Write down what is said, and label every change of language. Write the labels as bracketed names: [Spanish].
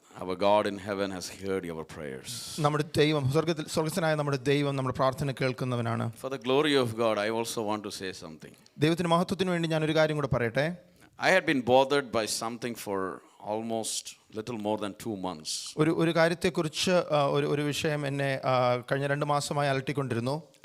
[English] our God in heaven has heard your prayers. [Malayalam] നമ്മുടെ ദൈവം സ്വർഗ്ഗസ്ഥനായ നമ്മുടെ ദൈവം നമ്മുടെ പ്രാർത്ഥന കേൾക്കുന്നവനാണ്. [English] For the glory of God, I also want to say something. [Malayalam] ദൈവത്തിന്റെ മഹത്വത്തിന് വേണ്ടി ഞാൻ ഒരു കാര്യം കൂടെ പറയട്ടെ. [English] I had been bothered by something for almost little more than 2 months. [Malayalam] ഒരു കാര്യത്തെക്കുറിച്ച് ഒരു വിഷയം എന്നെ കഴിഞ്ഞ 2 മാസമായി അലട്ടിക്കൊണ്ടിരുന്നു.